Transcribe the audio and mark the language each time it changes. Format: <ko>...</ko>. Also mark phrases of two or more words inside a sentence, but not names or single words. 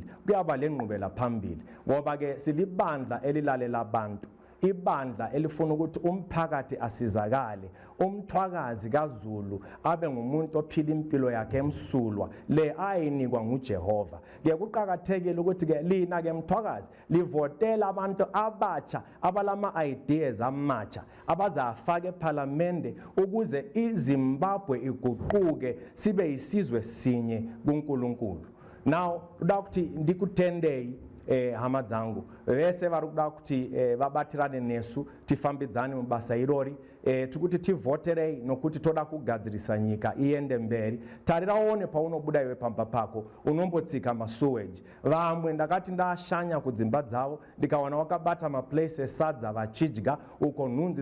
<nd>kuyaba lenqubela phambili ngoba ke silibandla elilalela abantu ibandla elifuna ukuthi umphakathi asizakale umthwakazi kaZulu abe ngumuntu ophila impilo yakhe emsulwa le ayinikwa nguJehova ke kuqhakathekile ukuthi ke lina ke mthwakazi livotela abantu abatsha abalama ideas amatsha abazafaka eParliament ukuze iZimbabwe iguquke sibe isizwe sinye kuNkulunkulu.</nd> <sn>Now udakuthi ndikutendei hamadzangu vese vari kuda kuti vabatirane nesu tifambidzane mubasa irori tikuti tivoterei nokuti toda kugadzirisa nyika iende mberi tariraone paunobuda iwe pamba pako unombotsika masuweji vamwe ndakati ndashanya kudzimba dzavo ndikawana wakabata maplace esadza vachidya uko nhunzi</sn>